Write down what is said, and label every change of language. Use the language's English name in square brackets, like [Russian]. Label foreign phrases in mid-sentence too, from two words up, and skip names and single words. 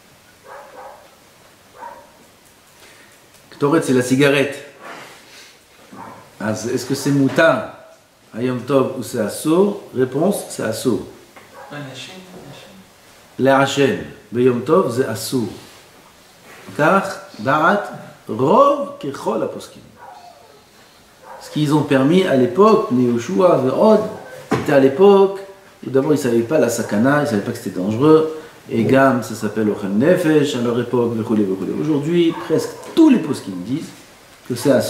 [French] Ktoret, c'est la cigarette. Est-ce que c'est moutar à Yom Tov ou c'est assour? Réponse, c'est assour. L'Hachem, Yom Tov, c'est assour. Car, [Hebrew] da'at, rov, kechol aposkim. [French] Ce qu'ils ont permis à l'époque, Nehoshua, Ve'od, c'était à l'époque où d'abord ils ne savaient pas la sakana, ils ne savaient pas que c'était dangereux, et Gam, ça s'appelle [Hebrew] Ochel Nefesh, [French] à leur époque, Ve'choulé. Aujourd'hui, presque tous les poskim disent que c'est assour.